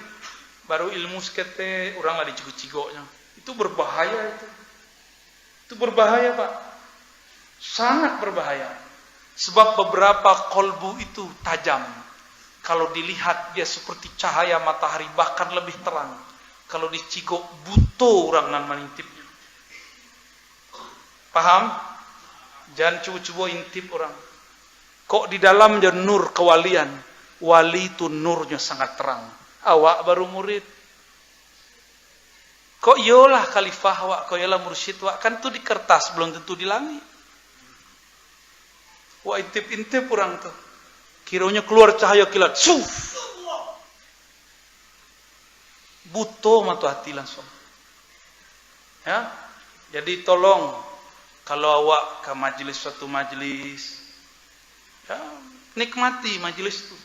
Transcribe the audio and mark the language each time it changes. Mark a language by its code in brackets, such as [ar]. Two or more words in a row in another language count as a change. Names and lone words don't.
[min] Baru ilmu sekete, orang lah dicigo-cigonya. [id] Itu berbahaya itu. Itu berbahaya, Pak. Sangat berbahaya. Sebab beberapa kolbu itu tajam. Kalau dilihat dia seperti cahaya matahari, bahkan lebih terang. [min] Kalau dicigok buto orang nan mengintipnya. [id] Paham? Jangan cuba-cuba intip orang. Kok di dalam dia nur kewalian. Wali itu nurnya sangat terang. Awak baru murid. [min] Kok yolah khalifah awak, kok yolah mursyid awak. [id] Kan itu di kertas, belum tentu di langit. Wah intip-intip orang tuh. Kiranya keluar cahaya kilat. Butuh mata hati langsung. Ya. Jadi tolong kalau awak ke majelis suatu majelis, ya, nikmati majelis itu.